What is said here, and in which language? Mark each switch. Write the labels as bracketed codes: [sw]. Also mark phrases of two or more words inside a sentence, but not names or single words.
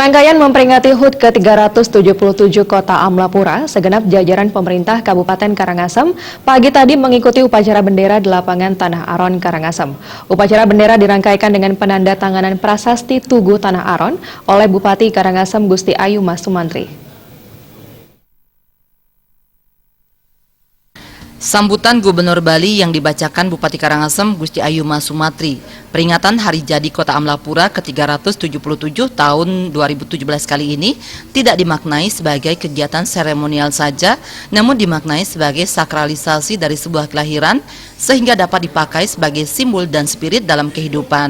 [id] Rangkaian memperingati HUT ke-377 Kota Amlapura, segenap jajaran pemerintah Kabupaten Karangasem pagi tadi mengikuti upacara bendera di lapangan Tanah Aron, Karangasem. Upacara bendera dirangkaikan dengan penandatanganan prasasti Tugu Tanah Aron oleh Bupati Karangasem Gusti Ayu Mas Sumantri. Sambutan Gubernur Bali yang dibacakan Bupati Karangasem Gusti Ayu Mas Sumantri, peringatan Hari Jadi Kota Amlapura ke-377 tahun 2017 kali ini tidak dimaknai sebagai kegiatan seremonial saja, namun dimaknai sebagai sakralisasi dari sebuah kelahiran sehingga dapat dipakai sebagai simbol dan spirit dalam kehidupan.